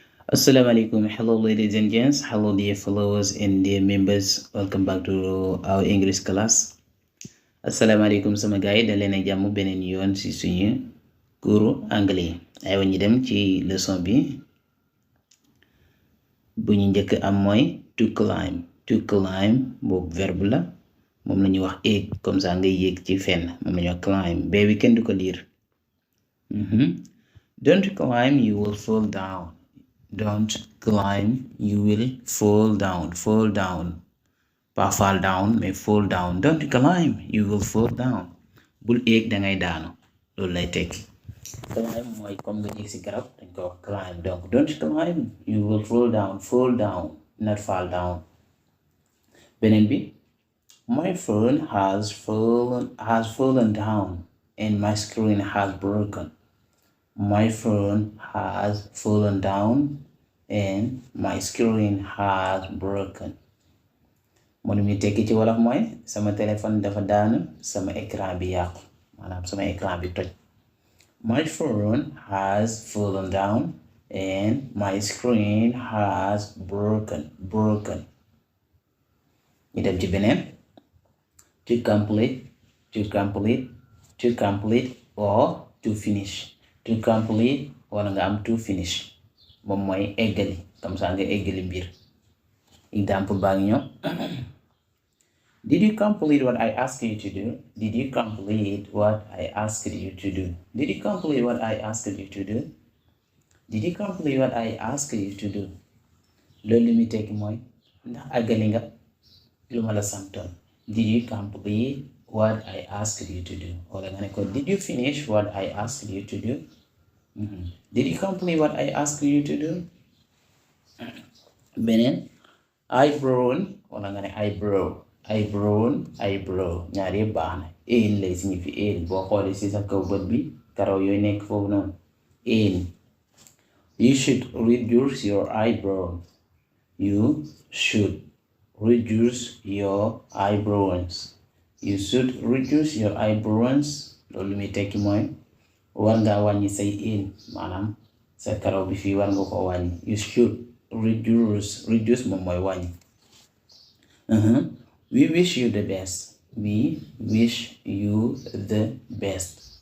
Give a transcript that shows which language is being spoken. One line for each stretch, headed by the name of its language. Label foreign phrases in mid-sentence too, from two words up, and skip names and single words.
Arabic: السلام عليكم.
English: Hello, ladies and gents. Hello, dear followers and dear members. Welcome back to our English class.
Arabic: السلام عليكم
Wolof: sama gars yi da leen a jàmm beneen yoon ci suñu
French: cours anglais
Wolof: aywa ñu dem ci leçon bi bu ñu njëkk am mooy
English: to climb. To climb
Wolof: boobu verbe la moom la ñuy wax éeg
French: comme ça
Wolof: nga yéeg ci fenn moom la ñuy wax climb bee bi kenn du ko liir.
English: Don't climb, you will fall down. Don't climb, you will fall down. Fall down. Pas fall down, mais fall down. Don't climb, you will fall down.
Wolof: Bul éeg dangay daanu loolu lay tekki. Climb mooy comme nga yéeg ci garab dañ ko wax climb.
English: Donc don't climb, you will fall down. Fall down, not fall down.
Wolof: Beneen bi,
English: my phone has fallen down and my screen has broken. My phone has fallen down and my screen has broken.
Wolof: Mu ni muy tekki ci wolof mooy sama téléphone dafa daanu sama écran bi yàqu maanaam sama écran bi toj.
English: My phone has fallen down and my screen has broken.
Wolof: Ñu dem ci beneen.
English: To complete or to finish. To complete
Wolof: wala nga am
English: to finish
Wolof: moom mooy eggali
French: comme ça
Wolof: nga eggali mbir. Exemple baa ngi ñëw.
English: Did you complete what I asked you to do? Did you complete what I asked you to do? Did you complete what I asked you to do? Did you complete what I asked you to do?
Wolof: Loolu li muy tekki mooy ndax àggali nga lu ma la santoon.
English: Did you complete what I asked you to do?
Wolof: Wala nga ne ko
English: did you finish what I asked you to do? Did you complete what I asked you to do?
Wolof: Beneen eyebrow wala nga ne eyebrow ñaar yëpp baax na. Een lay signifie een boo xoolee ci sa kaw bët bi karaw yooyu nekk foofu noonu een.
English: You should reduce your eyebrow. You should reduce your eyebrows. You should reduce your eyebrows.
Wolof: Loolu muy tekki mooy war ngaa wàññi say een maanaam sa karaw bi fii war nga ko wàññi.
English: You should reduce
Wolof: moom mooy wàññi.
English: We wish you the best. We wish you the best.